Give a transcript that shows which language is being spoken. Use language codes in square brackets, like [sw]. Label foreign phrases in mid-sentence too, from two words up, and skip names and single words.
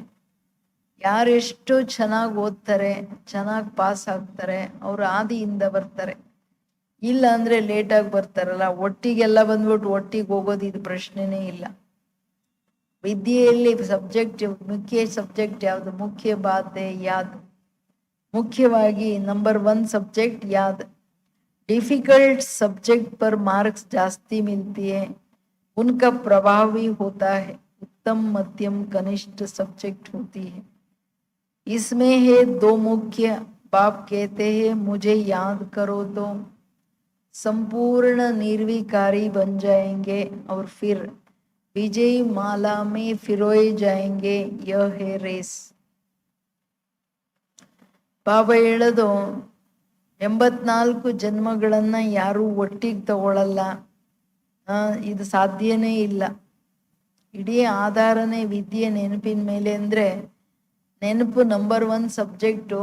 [kn] ಯಾರೆಷ್ಟು ಚೆನ್ನಾಗಿ ಓದ್ತಾರೆ, ಚೆನ್ನಾಗಿ ಪಾಸ್ ಆಗ್ತಾರೆ, ಅವರು ಆದಿಯಿಂದ ಬರ್ತಾರೆ. ಇಲ್ಲ ಅಂದ್ರೆ ಲೇಟಾಗಿ ಬರ್ತಾರಲ್ಲ, ಒಟ್ಟಿಗೆಲ್ಲ ಬಂದ್ಬಿಟ್ಟು ಒಟ್ಟಿಗೆ ಹೋಗೋದು ಇದು ಪ್ರಶ್ನೆನೇ ಇಲ್ಲ. ವಿದ್ಯೆಯಲ್ಲಿ ಸಬ್ಜೆಕ್ಟ್, ಮುಖ್ಯ ಸಬ್ಜೆಕ್ಟ್ ಯಾವುದು? [hi] मुख्य बाते याद. [kn] ಮುಖ್ಯವಾಗಿ ನಂಬರ್ [hi] 1 सब्जेक्ट याद. डिफिकल्ट सब्जेक्ट पर मार्क्स जास्ती मिलती है, उनका प्रभाव भी होता है. उत्तम मध्यम कनिष्ठ सब्जेक्ट होती है. इसमें है 2 मुख्य. बाप कहते हैं मुझे याद करो तो संपूर्ण निर्विकारी बन जाएंगे और फिर विजय माला में फिरोए जाएंगे. यह है रेस. [kn] ಬಾಬಾ ಹೇಳೋದು, 84 ಜನ್ಮಗಳನ್ನ ಯಾರು ಒಟ್ಟಿಗೆ ತಗೊಳ್ಳಲ್ಲ, ಇದು ಸಾಧ್ಯನೇ ಇಲ್ಲ. ಇಡೀ ಆಧಾರನೇ ವಿದ್ಯೆ ನೆನಪಿನ ಮೇಲೆ. ಅಂದ್ರೆ ನೆನಪು ನಂಬರ್ 1 ಸಬ್ಜೆಕ್ಟು.